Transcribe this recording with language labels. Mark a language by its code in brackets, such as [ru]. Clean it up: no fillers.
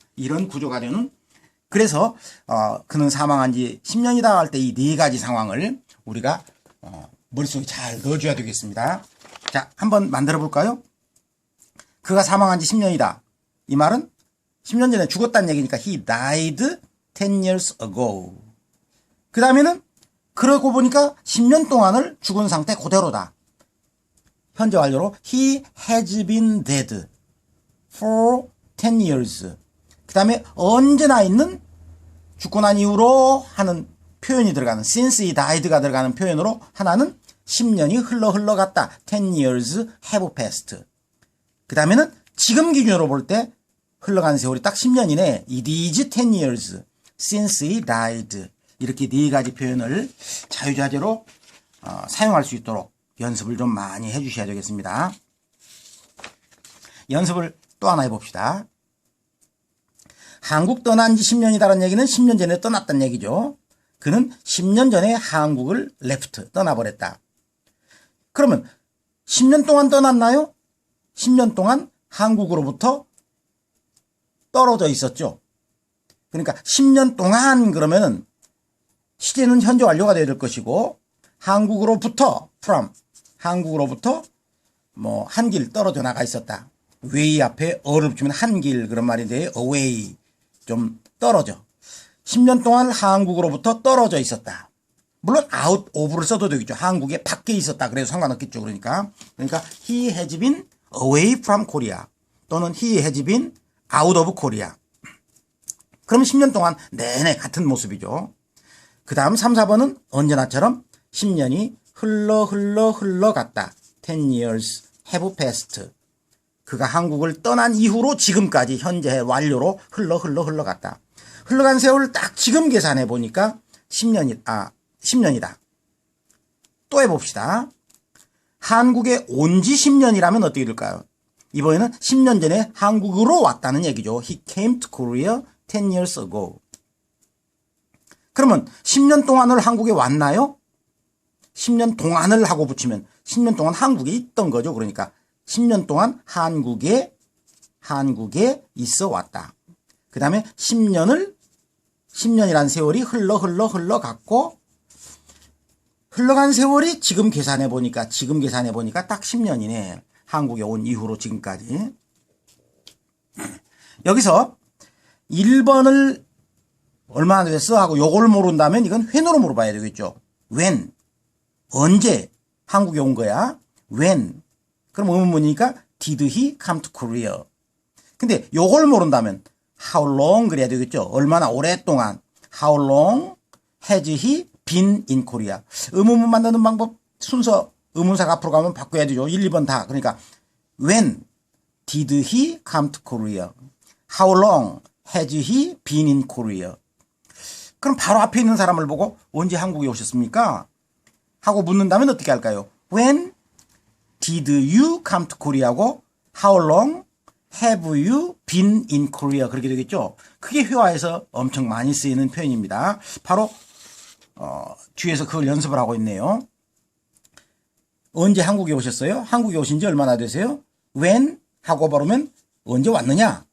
[ko] 이런 구조가 되는 그래서 그는 사망한 지 10년이다 할 때 이 네 가지 상황을 우리가 머릿속에 잘 넣어줘야 되겠습니다. 자, 한번 만들어 볼까요? 그가 사망한 지 10년이다. 이 말은 10년 전에 죽었다는 얘기니까 [en] he died 10 years ago. [ko] 그 다음에는 그러고 보니까 10년 동안을 죽은 상태 그대로다. 현재 완료로 [en] he has been dead for 10 years. [ko] 그 다음에 언제나 있는 죽고 난 이후로 하는 표현이 들어가는 [en] since he died [ko] 가 들어가는 표현으로 하나는 10년이 흘러갔다. [en] 10 years have passed. [ko] 그 다음에는 지금 기준으로 볼 때 흘러간 세월이 딱 10년이네. [en] It is 10 years since he died. [ko] 이렇게 네 가지 표현을 자유자재로 사용할 수 있도록 연습을 좀 많이 해주셔야 되겠습니다. 연습을 또 하나 해봅시다. 한국 떠난 지 10년이다라는 얘기는 10년 전에 떠났다는 얘기죠. 그는 10년 전에 한국을 left, 떠나버렸다. 그러면 10년 동안 떠났나요? 10년 동안 한국으로부터 떨어져 있었죠. 그러니까 10년 동안 그러면은 시제는 현재 완료가 되어야 될 것이고 한국으로부터 from, 한국으로부터 뭐 한 길 떨어져 나가 있었다. way 앞에 어를 붙이면 한 길 그런 말인데 away 좀 떨어져. 10년 동안 한국으로부터 떨어져 있었다. 물론 out of를 써도 되겠죠. 한국에 밖에 있었다. 그래도 상관없겠죠. [en] 그러니까 he has been away from Korea 또는 he has been out of Korea. [ko] 그럼 10년 동안 내내 같은 모습이죠. 그 다음 3, 4번은 언제나처럼 10년이 흘러갔다. [en] 10 years have passed. [ko] 그가 한국을 떠난 이후로 지금까지 현재 완료로 흘러갔다. 흘러간 세월을 딱 지금 계산해 보니까 10년이다. 또 해봅시다. 한국에 온 지 10년이라면 어떻게 될까요? 이번에는 10년 전에 한국으로 왔다는 얘기죠. [en] He came to Korea 10 years ago. [ko] 그러면 10년 동안을 한국에 왔나요? 10년 동안을 하고 붙이면 10년 동안 한국에 있던 거죠. 그러니까 10년 동안 한국에 있어 왔다. 그 다음에 10년이란 세월이 흘러갔고 흘러간 세월이 지금 계산해 보니까 딱 10년이네. 한국에 온 이후로 지금까지. 여기서 1번을 얼마나 됐어? 하고 요걸 모른다면 이건 when으로 물어봐야 되겠죠. when. 언제 한국에 온 거야? when. 그럼 의문문이니까 [en] did he come to Korea? [ko] 근데 요걸 모른다면 how long 그래야 되겠죠. 얼마나 오랫동안. [en] how long has he been in Korea? [ko] 의문문 만드는 방법 순서 의문사가 앞으로 가면 바꿔야 되죠. 1, 2번 다. [en] 그러니까 when did he come to Korea? how long has he been in Korea? [ko] 그럼 바로 앞에 있는 사람을 보고 언제 한국에 오셨습니까? 하고 묻는다면 어떻게 할까요? [en] When did you come to Korea하고 how long have you been in Korea? [ko] 그렇게 되겠죠. 크게 회화에서 엄청 많이 쓰이는 표현입니다. 바로 뒤에서 그걸 연습을 하고 있네요. 언제 한국에 오셨어요? 한국에 오신 지 얼마나 되세요? When 하고 바르면 언제 왔느냐?